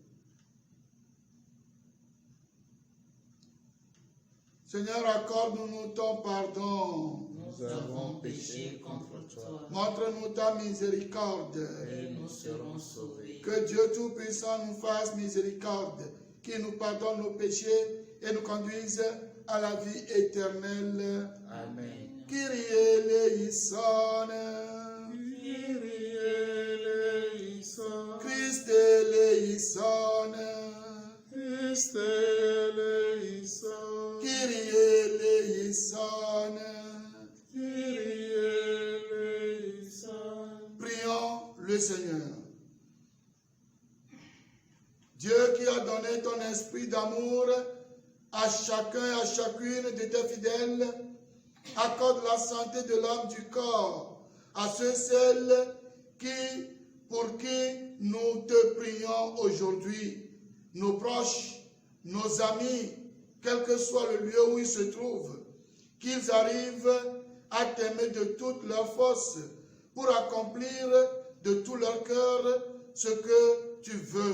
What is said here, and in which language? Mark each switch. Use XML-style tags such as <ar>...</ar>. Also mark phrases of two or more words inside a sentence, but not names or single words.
<fr>Seigneur, accorde-nous ton pardon. Nous avons péché contre toi. Montre-nous ta miséricorde. Et nous serons sauvés. Que Dieu Tout-Puissant nous fasse miséricorde, qu'il nous pardonne nos péchés et nous conduise à la vie éternelle. Amen.</fr> <el>Κύριε ἐλέησον. Κύριε ἐλέησον. Χριστὲ ἐλέησον. Χριστὲ ἐλέησον. Κύριε ἐλέησον. Κύριε ἐλέησον.</el> <fr>Prions le Seigneur. Dieu qui a donné ton esprit d'amour à chacun et à chacune de tes fidèles, accorde la santé de l'âme, du corps à ceux, celles pour qui nous te prions aujourd'hui, nos proches, nos amis, quel que soit le lieu où ils se trouvent, qu'ils arrivent à t'aimer de toute leur force pour accomplir de tout leur cœur ce que tu veux.</fr>